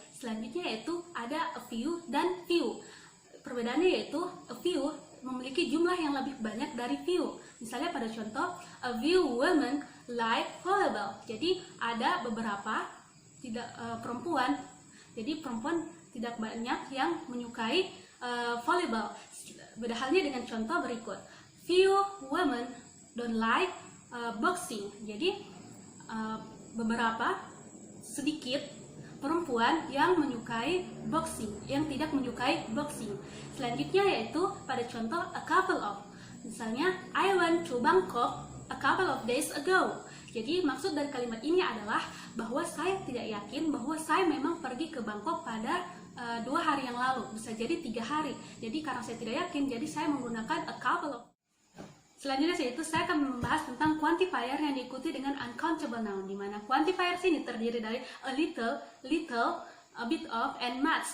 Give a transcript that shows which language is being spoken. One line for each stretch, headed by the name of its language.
Indonesian: Selanjutnya yaitu ada a few dan few. Perbedaannya yaitu a few memiliki jumlah yang lebih banyak dari few. Misalnya pada contoh,
English: a few women like volleyball.
Indonesian: Jadi ada beberapa perempuan. Jadi perempuan tidak banyak yang menyukai volleyball. Beda halnya dengan contoh berikut.
English: Few women don't like boxing.
Indonesian: Jadi beberapa sedikit perempuan yang menyukai boxing, yang tidak menyukai boxing. Selanjutnya yaitu pada contoh a couple of. Misalnya,
English: I went to Bangkok a couple of days ago.
Indonesian: Jadi maksud dari kalimat ini adalah bahwa saya tidak yakin bahwa saya memang pergi ke Bangkok pada 2 hari yang lalu. Bisa jadi 3 hari. Jadi karena saya tidak yakin, jadi saya menggunakan a couple of. Selanjutnya yaitu saya akan membahas tentang quantifier yang diikuti dengan uncountable noun, di mana quantifier sini terdiri dari a little, a bit of, and much.